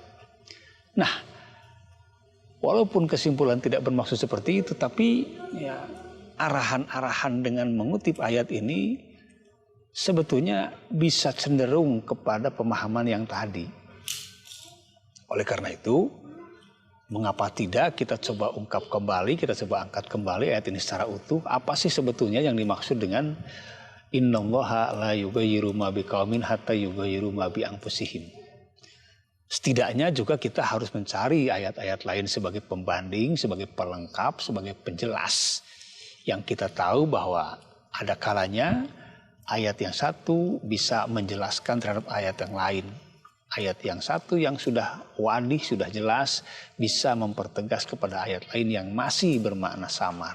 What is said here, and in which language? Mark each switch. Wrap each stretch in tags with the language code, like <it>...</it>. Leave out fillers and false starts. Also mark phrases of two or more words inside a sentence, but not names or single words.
<id>Nah, walaupun kesimpulan tidak bermaksud seperti itu, tapi ya, arahan-arahan dengan mengutip ayat ini sebetulnya bisa cenderung kepada pemahaman yang tadi. Oleh karena itu, mengapa tidak kita coba ungkap kembali, kita coba angkat kembali ayat ini secara utuh. Apa sih sebetulnya yang dimaksud dengan</id> <ar>إن الله لا يغير ما بقوم حتى يغيروا ما بأنفسهم.</ar> <id>Setidaknya juga kita harus mencari ayat-ayat lain sebagai pembanding, sebagai pelengkap, sebagai penjelas. Yang kita tahu bahwa ada kalanya ayat yang satu bisa menjelaskan terhadap ayat yang lain. Ayat yang satu yang sudah wadih, sudah jelas, bisa mempertegas kepada ayat lain yang masih bermakna samar.</id>